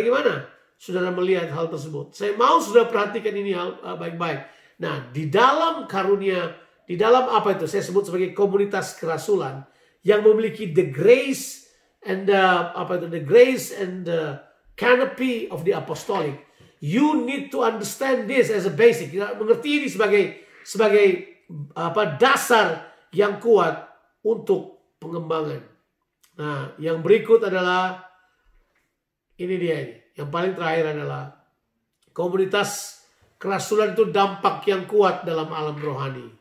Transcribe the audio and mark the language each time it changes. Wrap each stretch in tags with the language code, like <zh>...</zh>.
<id>Bagaimana saudara melihat hal tersebut? Saya mau saudara perhatikan ini hal baik-baik. Nah, di dalam karunia, di dalam apa itu? Saya sebut sebagai komunitas kerasulan yang memiliki</id> <en>the grace and the grace and the canopy of the apostolic. You need to understand this as a basic.</en> <id>Kita mengerti ini sebagai dasar yang kuat untuk pengembangan. Nah, yang berikut adalah ini dia ini. Yang paling terakhir adalah komunitas kerasulan itu dampak yang kuat dalam alam rohani.</id>